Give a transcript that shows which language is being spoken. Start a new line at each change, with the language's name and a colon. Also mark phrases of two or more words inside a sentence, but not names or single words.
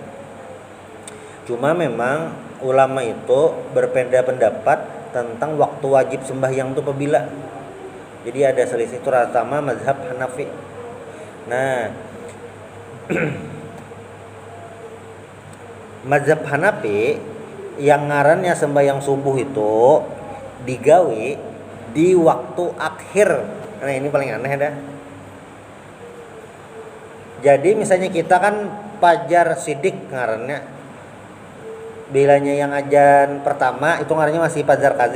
Indonesian: Cuma memang ulama itu berbeda pendapat tentang waktu wajib sembahyang itu apabila. Jadi ada selisih, terutama mazhab Hanafi. Nah, mazhab Hanafi yang ngarannya sembahyang subuh itu digawe di waktu akhir. Nah ini paling aneh dah. Jadi misalnya kita kan fajar sidik ngarannya, bilanya yang azan pertama itu ngarannya masih fajar kadzib.